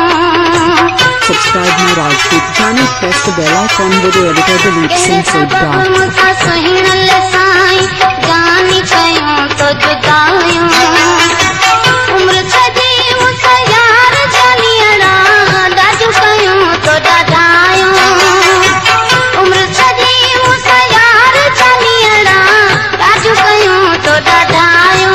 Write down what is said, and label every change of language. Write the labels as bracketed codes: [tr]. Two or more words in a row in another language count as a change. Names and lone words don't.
[en] Subscribe my Rajput channel, press the bell icon, video editor delete censored [sd] सबब मुसा सुहिणल साईं जानी कयूं तो जुदायूं। उम्र सजी मुसा यार जानियड़ा दादू कयूं तो दादायूं। उम्र सजी मुसा यार जानियड़ा दादू कयूं तो दादायूं।